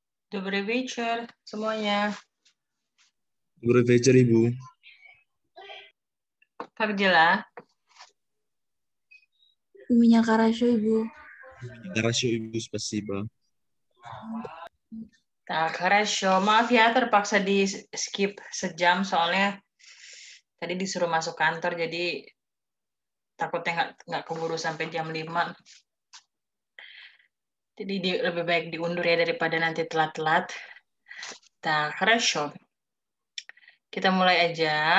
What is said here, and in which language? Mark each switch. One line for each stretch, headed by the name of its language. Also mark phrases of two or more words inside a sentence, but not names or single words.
Russian: Добрый вечер semuanya. Добрый вечер, Ibu. Как дела? У меня хорошо, Ibu. Хорошо, Ibu, спасибо. Так, хорошо.
Indonesian: Maaf ya terpaksa di skip sejam soalnya tadi disuruh masuk kantor jadi takutnya nggak keburu sampai jam 5. Jadi lebih baik diundur ya daripada nanti telat-telat.
Russian: Так, хорошо.
Indonesian: Kita mulai aja.